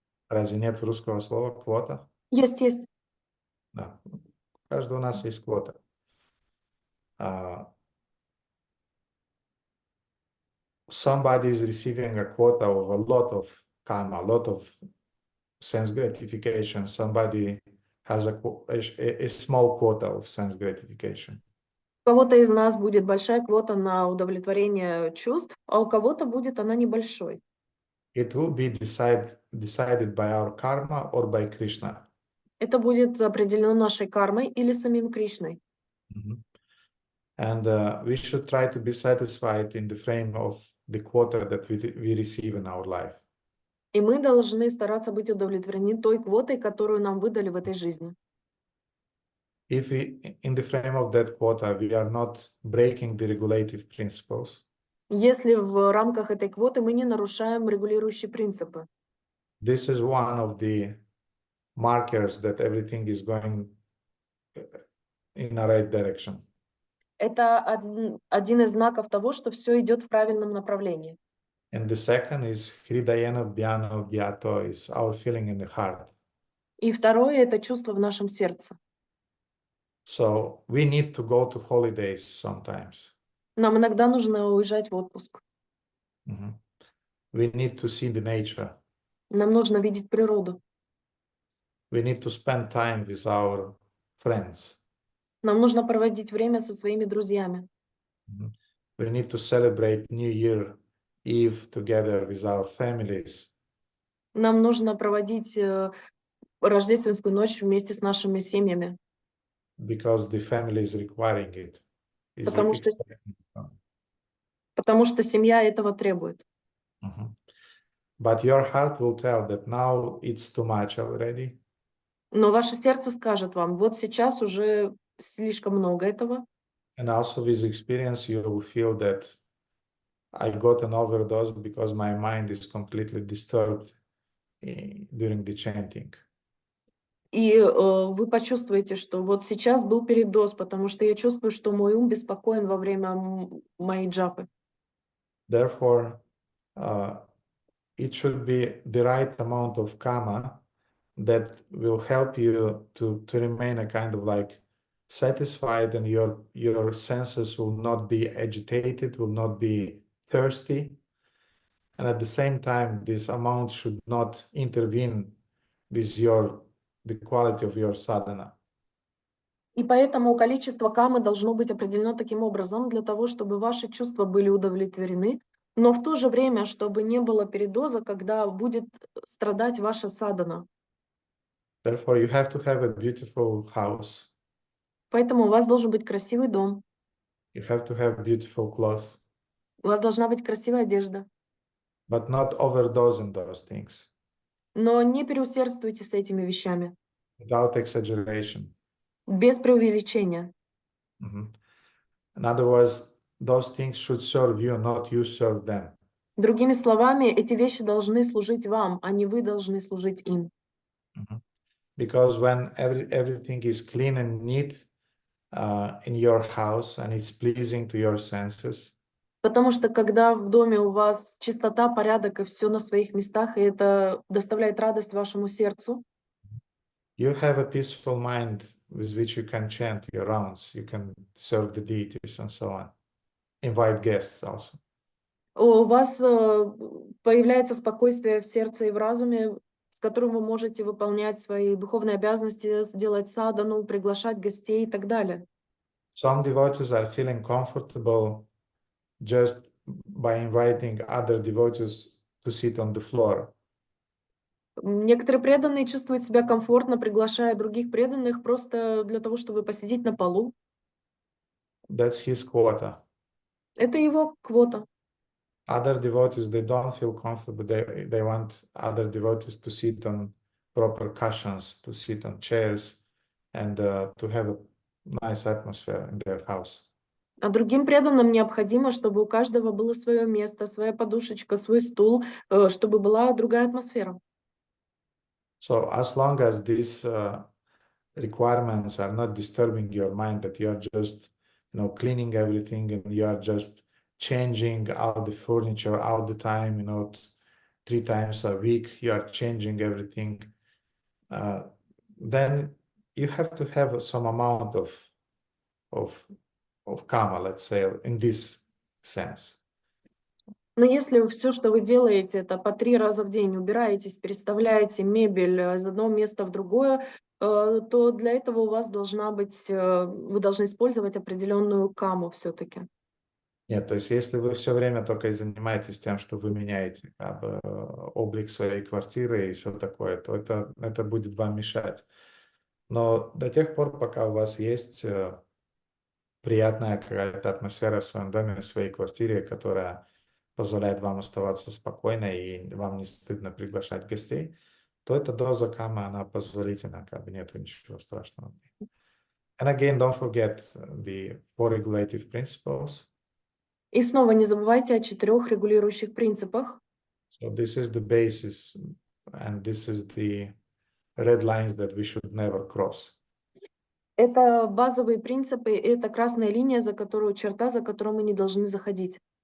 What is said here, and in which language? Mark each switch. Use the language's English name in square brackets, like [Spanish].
[Russian] Разве нет русского слова квота? Есть. Да. У каждого у нас есть квота. [English] Somebody is receiving a quota of a lot of karma, a lot of sense gratification. Somebody has a small quota of sense gratification. [Russian] У кого-то из нас будет большая квота на удовлетворение чувств, а у кого-то будет она небольшой. [English] It will be decided by our karma or by Krishna. [Russian] Это будет определено нашей кармой или самим Кришной. [English] And we should try to be satisfied in the frame of the quota that we receive in our life. [Russian] И мы должны стараться быть удовлетворены той квотой, которую нам выдали в этой жизни. [English] If in the frame of that quota, we are not breaking the regulative principles, [Russian] Если в рамках этой квоты мы не нарушаем регулирующие принципы. [English] this is one of the markers that everything is going in the right direction. [Russian] Это один из знаков того, что все идет в правильном направлении. [English] And the second is [Sanskrit] Hridayena Bhyano Gyato, [English] is our feeling in the heart. [Russian] И второе – это чувство в нашем сердце. [English] So we need to go to holidays sometimes. [Russian] Нам иногда нужно уезжать в отпуск. [English] We need to see the nature. [Russian] Нам нужно видеть природу. [English] We need to spend time with our friends. [Russian] Нам нужно проводить время со своими друзьями. [English] We need to celebrate New Year Eve together with our families. [Russian] Нам нужно проводить рождественскую ночь вместе с нашими семьями, [English] Because the family is requiring it. Is [Russian] Потому что- [English] expecting it. [Russian] потому что семья этого требует. [English] But your heart will tell that now it's too much already. [Russian] Но ваше сердце скажет вам, вот сейчас уже слишком много этого. [English] And also with experience, you will feel that I got an overdose because my mind is completely disturbed during the chanting. [Russian] И вы почувствуете, что вот сейчас был передоз, потому что я чувствую, что мой ум беспокоен во время моей джапы. [English] Therefore, it should be the right amount of karma that will help you to remain a kind of like satisfied, and your senses will not be agitated, will not be thirsty. And at the same time, this amount should not intervene with the quality of your sadhana. [Russian] И поэтому количество камы должно быть определено таким образом, для того, чтобы ваши чувства были удовлетворены, но в то же время, чтобы не было передоза, когда будет страдать ваша садхана. [English] Therefore, you have to have a beautiful house. [Russian] Поэтому у вас должен быть красивый дом, [English] You have to have beautiful clothes, [Russian] у вас должна быть красивая одежда. [English] but not overdosing those things [Russian] Но не переусердствуйте с этими вещами, [English] without exaggeration. [Russian] без преувеличения. [English] In other words, those things should serve you, not you serve them. [Russian] Другими словами, эти вещи должны служить вам, а не вы должны служить им. [English] Because when everything is clean and neat in your house and it's pleasing to your senses, [Russian] Потому что когда в доме у вас чистота, порядок и все на своих местах, и это доставляет радость вашему сердцу, [English] you have a peaceful mind with which you can chant your rounds, you can serve the deities and so on. Invite guests also. [Russian] у вас появляется спокойствие в сердце и в разуме, с которым вы можете выполнять свои духовные обязанности, делать садхану, приглашать гостей и так далее. [English] Some devotees are feeling comfortable just by inviting other devotees to sit on the floor. [Russian] Некоторые преданные чувствуют себя комфортно, приглашая других преданных просто для того, чтобы посидеть на полу. [English] That's his quota. [Russian] Это его квота. [English] Other devotees, they don't feel comfortable. They want other devotees to sit on proper cushions, to sit on chairs, and to have a nice atmosphere in their house. [Russian] А другим преданным необходимо, чтобы у каждого было свое место, своя подушечка, свой стул, чтобы была другая атмосфера. [English] So as long as these requirements are not disturbing your mind, that you are just, cleaning everything and you are just changing all the furniture all the time, 3 times a week, you are changing everything, then you have to have some amount of karma, let's say, in this sense. [Russian] Но если все, что вы делаете, это по 3 раза в день убираетесь, переставляете мебель из одного места в другое, то для этого у вас должна быть, вы должны использовать определенную каму все-таки. Нет, то есть если вы все время только и занимаетесь тем, что вы меняете облик своей квартиры и все такое, то это будет вам мешать. Но до тех пор, пока у вас есть приятная какая-то атмосфера в своем доме, в своей квартире, которая позволяет вам оставаться спокойно и вам не стыдно приглашать гостей, то эта доза камы, она позволительна, нету ничего страшного. [English] And again, don't forget the 4 regulative principles. [Russian] И снова не забывайте о 4 регулирующих принципах. [English] So this is the basis, and this is the red lines that we should never cross. [Russian] Это базовые принципы, и это красная линия, черта, за которую мы не должны заходить.